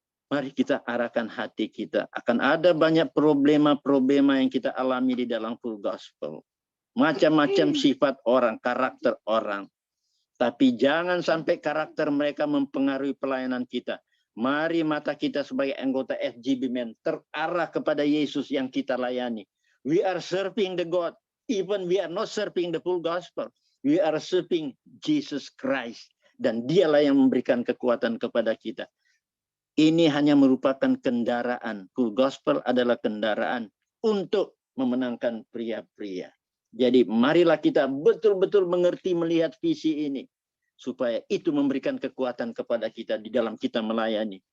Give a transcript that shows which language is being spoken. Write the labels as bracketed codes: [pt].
[id] Mari kita arahkan hati kita. Akan ada banyak problema-problema yang kita alami di dalam Full Gospel. Macam-macam sifat orang, karakter orang. Tapi jangan sampai karakter mereka mempengaruhi pelayanan kita. Mari mata kita sebagai anggota FGB Men terarah kepada Yesus yang kita layani. [en] We are serving the God. Even we are not serving the full gospel. We are serving Jesus Christ. [id] Dan dialah yang memberikan kekuatan kepada kita. Ini hanya merupakan kendaraan. Full gospel adalah kendaraan untuk memenangkan pria-pria. Jadi marilah kita betul-betul mengerti melihat visi ini. Supaya itu memberikan kekuatan kepada kita di dalam kita melayani.